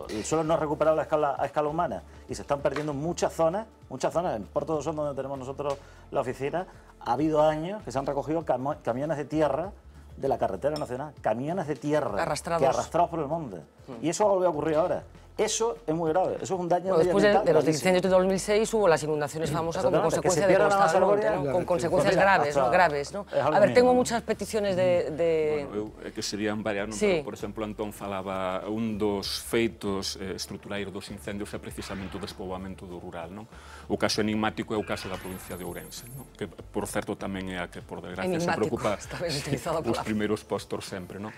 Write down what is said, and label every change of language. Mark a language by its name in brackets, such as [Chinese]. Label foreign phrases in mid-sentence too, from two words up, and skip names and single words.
[Spanish] El suelo no es recuperable a escala humana y se están perdiendo muchas zonas, en Porto do Son, donde tenemos nosotros la oficina, ha habido años que se han recogido camiones de tierra de la carretera nacional, camiones de tierra arrastrados por el monte. Y eso vuelve a ocurrir ahora. Eso es muy grave, eso es un daño medioambiental. Después de los incendios de 2006 hubo las inundaciones famosas como consecuencia de devastar el monte, ¿no? Con consecuencias graves, ¿no? A ver, tengo muchas peticiones de... [Galician] Bueno, que serían varias, non? Pero, por exemplo, Antón falaba un dos feitos estruturais dos incendios é precisamente o despoboamento do rural, non? O caso enigmático é o caso da provincia de Ourense, non? Que, por certo, tamén é a que, por desgracia, se preocupa os primeiros postos sempre, non?